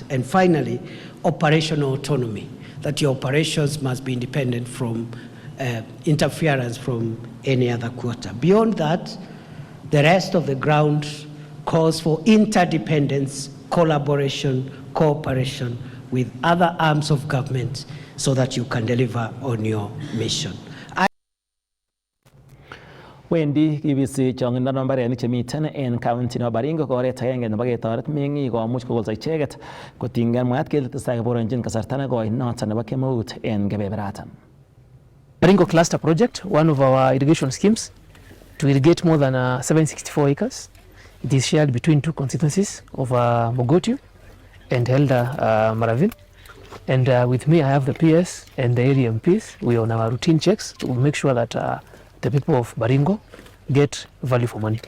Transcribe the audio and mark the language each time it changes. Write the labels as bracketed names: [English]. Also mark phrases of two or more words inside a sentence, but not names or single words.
[English] And finally, operational autonomy, that your operations must be independent from interference from any other quarter. Beyond that, the rest of the ground calls for interdependence, collaboration, cooperation with other arms of government so that you can deliver on your mission. [Kalenjin] Wendi kibisi chongindo nambarenik chemiten en county nebo Baringo ko oret agenge nebo ketoret meng'ik komuch kokolso icheket kotinygei mwaat kele tesetai koboronjin kasarta nekoi noton nebo kemeut en kebeberatan. [English] Baringo Cluster Project, one of our irrigation schemes to irrigate more than 764 acres. It is shared between two constituencies of Mogotiu and Elder Maravin. And with me, I have the PS and the area MPs. We are on our routine checks to make sure that the people of Baringo get value for money.